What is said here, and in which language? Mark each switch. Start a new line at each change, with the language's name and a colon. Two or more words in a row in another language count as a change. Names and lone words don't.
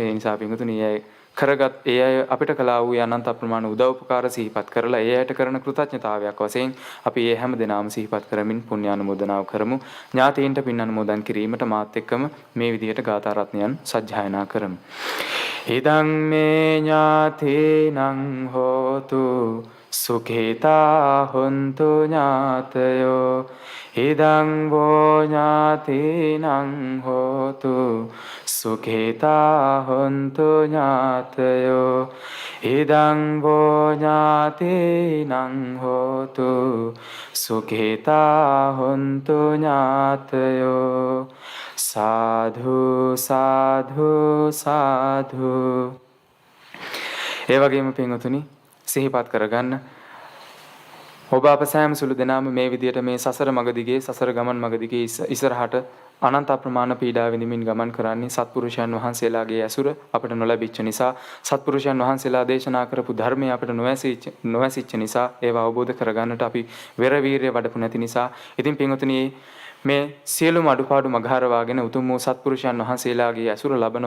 Sinhala: ඒ නිසා පින්වතුනි කරගත් ඒ අය අපිට කළා වූ අනන්ත අප්‍රමාණ උදව් උපකාර සිහිපත් කරලා ඒ අයට කරන කෘතඥතාවයක් වශයෙන් අපි මේ හැම දිනම සිහිපත් කරමින් පුණ්‍ය අනුමෝදනාව කරමු. ඥාතීන්ට පින් අනුමෝදන් කිරීමට මාත් එක්කම මේ විදිහට ගාථා රත්නයන් සජ්ජායනා කරමු.
Pali: ඉදං මේ ඥාතීනං හෝතු සුඛිතා හොන්තු ඥාතයෝ ඉදං වෝ ඥාතීනං හෝතු සුඛිතා හොන්තු ඥාතයෝ ඉදං වෝ ඥාතීනං හෝතු සුඛිතා හොන්තු ඥාතයෝ සාධු සාධු සාධු.
Sinhala: ඒ වගේම පින්වතුනි සිහිපත් කරගන්න ඔබ අප සෑම සුළු දෙනාම මේ විදියට මේ සසර මඟ දිගේ සසර ගමන් මඟ දිගේ ඉස්සරහට අනන්ත අප්‍රමාණ පීඩා විඳමින් ගමන් කරන්නේ සත්පුරුෂයන් වහන්සේලාගේ ඇසුර අපට නොලැබිච්ච නිසා සත්පුරුෂයන් වහන්සේලා දේශනා කරපු ධර්මය අපට නොඇසිච්ච නිසා ඒවා අවබෝධ කරගන්නට අපි වෙර වීරිය වඩපු නැති නිසා ඉතින් පින්වතුනි මේ සියලුම අඩුපාඩු මගහරවාගෙන උතුම් වූ සත්පුරුෂයන් වහන්සේලාගේ ඇසුර ලබනවා.